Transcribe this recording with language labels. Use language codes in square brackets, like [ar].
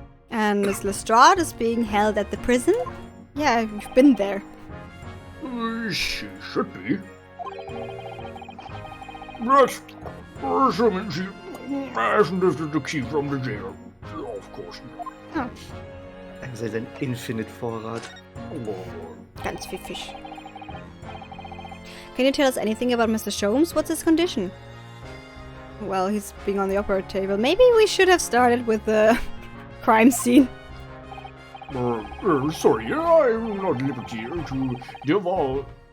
[en] And Miss Lestrade is being held at the prison? Yeah, you've been there. She should be. But assuming she hasn't lifted the key from the jail. Of course not. Oh, [de] Er sei ein Infinite-Vorrat. ganz viel Fisch. [en] Can you tell us anything about Mr. Sholmes? What's his condition? Well, he's being on the operating table. Maybe we should have started with the crime scene. Sorry, I'm not at liberty to divulge.